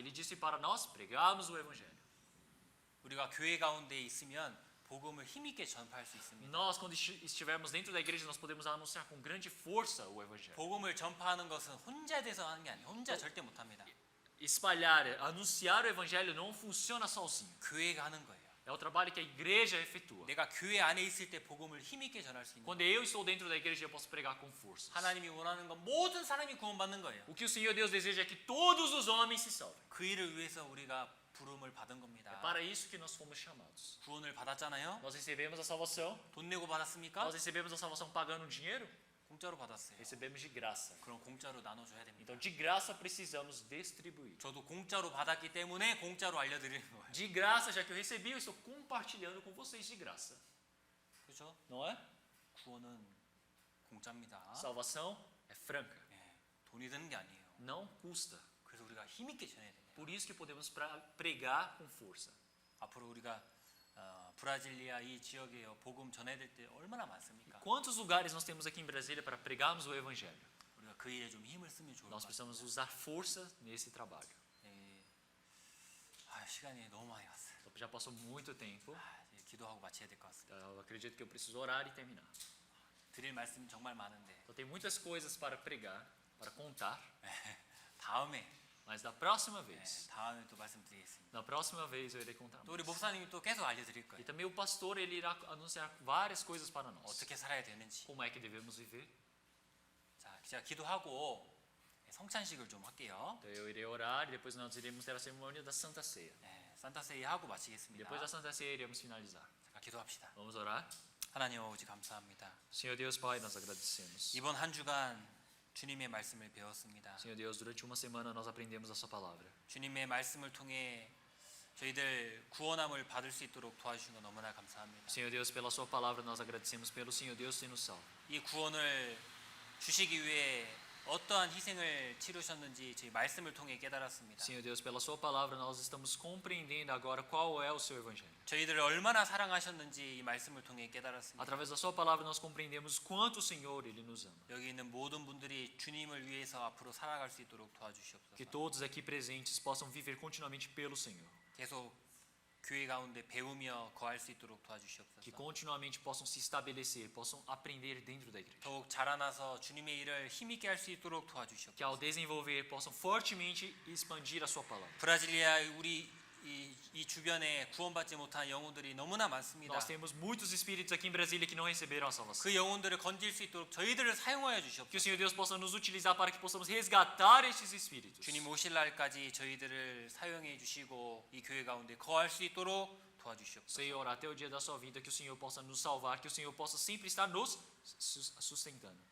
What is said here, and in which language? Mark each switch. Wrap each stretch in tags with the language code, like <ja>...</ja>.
<pt>Ele disse para nós pregarmos o evangelho.</pt> <ko>우리가 교회 가운데 있으면 복음을 힘있게 전파할 수 있습니다.</ko> <pt>Nós, quando estivermos dentro da igreja, nós podemos anunciar com grande força o evangelho.</pt> <ko>복음을 전파하는 것은 혼자 돼서 하는 게 아니에요. 혼자 절대 못 합니다.</ko> <pt>Espalhar, anunciar o evangelho não funciona sozinho.</pt> <ko>교회가 하는 거예요.</ko> <pt>É o trabalho que a igreja efetua.</pt> <ko>내가 교회 안에 있을 때 복음을 힘있게 전할 수 있는</ko> <pt>Quando eu estou dentro da igreja, eu posso pregar com força.</pt> <ko>하나님이 원하는 건 모든 사람이 구원받는 거예요.</ko> <pt>O que o Senhor Deus deseja é que todos os homens se salvem.</pt> <ko>그 일을 위해서 우리가 부름을 받은</ko> <pt>É</pt> <ko>겁니다.</ko> <pt>para isso que nós fomos chamados.</pt> <ko>구원을 받았잖아요.</ko> <pt>Nós recebemos a salvação.</pt> <ko>돈 내고 받았습니까?</ko> <pt>Nós recebemos a salvação pagando dinheiro.</pt> <ko>공짜로 받았어요.</ko> <pt>Recebemos de graça.</pt> <ko>그럼 공짜로 나눠줘야 됩니다.</ko> <pt>Então, de graça, precisamos distribuir.</pt> <ko>저도 공짜로 받았기 때문에 공짜로 알려드리는 거예요.</ko> <pt>De graça, já que eu recebi, eu estou compartilhando com vocês de graça.</pt> <ko>그렇죠?</ko> <pt>Não é?</pt> <ko>구원은 공짜입니다.</ko> <pt>Salvação é franca.</pt> <ko>예, 돈이 드는 게 아니에요.</ko> <pt>Não custa.</pt> <ko>그래서 우리가 힘있게 전해야 됩니다.</ko> <pt>Por isso que podemos pregar com força.</pt> <ko>앞으로 우리가 브라질리아 이 지역에 복음 전해야 될 때 얼마나 많습니까?</ko> <pt>Quantos lugares nós temos aqui em Brasília para pregarmos o evangelho?</pt> <ko>우리가 그 일에 좀 힘을 쓰면 좋을 것</ko> <pt>Nós</pt> <ko>같아요.</ko> <pt>precisamos usar força nesse trabalho.</pt> <ko>예. 시간이 너무 많이 갔어요.</ko> <pt>Já passou muito tempo.</pt> <ko>이제 기도하고 마쳐야 될 것 같습니다.</ko> <pt>Eu acredito que eu preciso orar e terminar.</pt> <ko>드릴 말씀 정말 많은데</ko> <pt>Então, tem muitas coisas para pregar, para contar,</pt> <ko>다음에</ko> <pt>mas da próxima vez,</pt> <ko>다음에 또 말씀드리겠습니다.</ko> <pt>na próxima vez eu irei contar</pt> <ko>또 우리</ko> <pt>mais.</pt> <ko>목사님이 또 계속 알려드릴</ko> <pt>E</pt> <ko>거예요.</ko> <pt>também o pastor ele irá anunciar várias coisas para nós.</pt> <ko>어떻게 살아야 되는지.</ko> <pt>Como é que devemos viver?</pt> <ko>자, 제가 기도하고 성찬식을 좀 할게요.</ko> <pt>Então eu irei orar e depois nós iremos ter a cerimônia da Santa Ceia.</pt> <ko>산타세이 하고 마치겠습니다.</ko> <pt>Depois da Santa Ceia iremos finalizar.</pt> <ko>잠깐 기도합시다.</ko> <pt>Vamos orar?</pt> <ko>하나님 아버지 감사합니다.</ko> <pt>Senhor Deus Pai, nós agradecemos.</pt> <ko>이번 한 주간 주님의 말씀을 배웠습니다.</ko> <pt>Senhor Deus, durante uma semana nós aprendemos a sua palavra.</pt> <ko>주님의 말씀을 통해 저희들 구원함을 받을 수 있도록 도와주신 거 너무나 감사합니다.</ko> <pt>Senhor Deus, pela sua palavra nós agradecemos pelo Senhor Deus ter nos salvo.</pt> <ko>이 구원을 주시기 위해 어떠한 희생을 치르셨는지 저희 말씀을 통해 깨달았습니다.</ko> <pt>Senhor Deus, pela sua palavra nós estamos compreendendo agora qual é o seu evangelho.</pt> <ko>저희들을 얼마나 사랑하셨는지 이 말씀을 통해 깨달았습니다.</ko> <pt>Através da sua palavra nós compreendemos quanto o Senhor ele nos ama.</pt> <ko>여기 있는 모든 분들이 주님을 위해서 앞으로 살아갈 수 있도록 도와주시옵소서.</ko> <pt>Que todos aqui presentes possam viver continuamente pelo Senhor.</pt> <ko>계속 교회 가운데 배우며 거할 수 있도록</ko> <pt>Que</pt> <ko>도와주시옵소서.</ko> <pt>continuamente possam se estabelecer, possam aprender dentro da igreja.</pt> <ko>더욱 자라나서 주님의 일을 힘있게 할 수 있도록</ko> <pt>Que</pt> <ko>도와주시옵소서.</ko> <pt>ao desenvolver possam fortemente expandir a sua palavra.</pt> <ko>브라질리아 우리 이 주변에 구원받지 못한 영혼들이 너무나 많습니다.</ko> <pt>Nós temos muitos espíritos aqui em Brasília que não receberam a salvação.</pt> <ko>그 영혼들을 건질 수 있도록 저희들을 사용하여</ko> <pt>Que o</pt> <ko>주시옵소서.</ko> <pt>Senhor Deus possa nos utilizar para que possamos resgatar estes espíritos.</pt> <ko>주님 오실 날까지 저희들을 사용해 주시고 이 교회 가운데 거할 수 있도록 도와주시옵소서.</ko> <pt>Senhor, até o dia da sua vida, que o Senhor possa nos salvar, que o Senhor possa sempre estar nos sustentando.</pt>